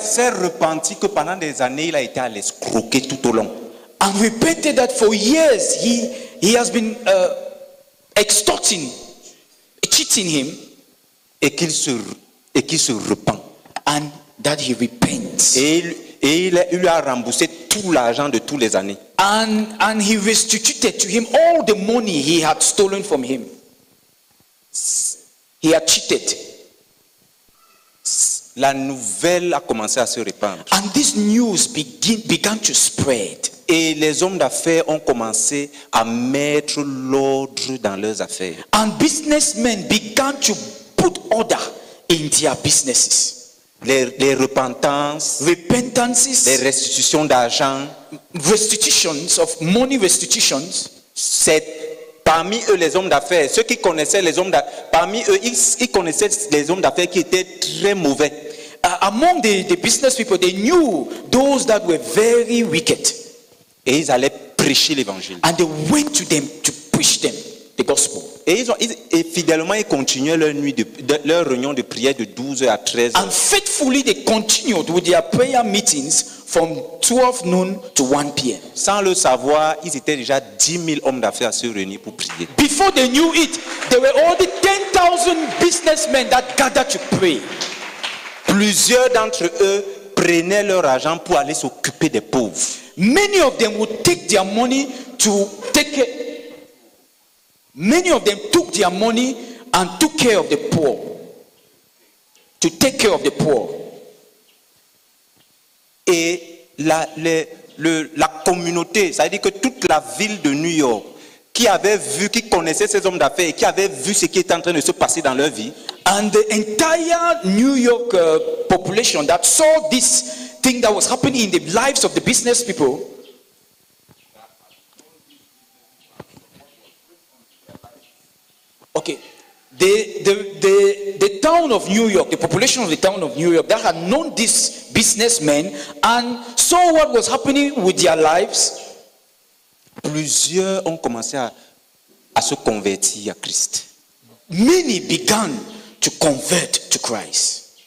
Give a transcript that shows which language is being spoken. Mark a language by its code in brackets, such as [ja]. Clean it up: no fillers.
[fr] S'est repenti que pendant des années, il a été à l'escroquer tout au long. [en] and repented that for years he has been extorting, cheating him, [fr] Et qu'il se repent. [en] and that he repents. [fr] Et il lui a remboursé tout l'argent de toutes les années. [en] And he restituted to him all the money he had stolen from him. He had cheated. [fr] La nouvelle a commencé à se répandre. [en] And this news began to spread. [fr] Et les hommes d'affaires ont commencé à mettre l'ordre dans leurs affaires. [en] And businessmen began to put order in their businesses. [fr] Les repentances, [en] Repentances, [fr] les restitutions d'argent, [en] restitutions of money restitutions. [fr] c'est parmi eux les hommes d'affaires. Ceux qui connaissaient les hommes d'affaires, parmi eux, ils connaissaient les hommes d'affaires qui étaient très mauvais. [en] Among the business people, they knew those that were very wicked. [fr] Et ils allaient prêcher l'évangile. [en] And they went to them to preach them the gospel. [fr] Et fidèlement, ils continuaient leur réunion de prière de 12h à 13h. [en] And faithfully they continued with their prayer meetings from 12 noon to 1 p.m. [fr] Sans le savoir, ils étaient déjà 10 000 hommes d'affaires à se réunir pour prier. [en] Before they knew it, there were already 10,000 businessmen that gathered to pray. [fr] Plusieurs d'entre eux prenaient leur argent pour aller s'occuper des pauvres. [en] Many of them would take their money to take care. Many of them took their money and took care of the poor. To take care of the poor. [fr] Et la communauté, ça veut dire que toute la ville de New York, qui connaissait ces hommes d'affaires, qui avait vu ce qui était en train de se passer dans leur vie, [en] And the entire New York population that saw this thing that was happening in the lives of the business people, okay, the town of New York, the population of the town of New York that had known these businessmen and saw what was happening with their lives, [fr] plusieurs ont commencé à se convertir à Christ. [en] many began to convert to Christ.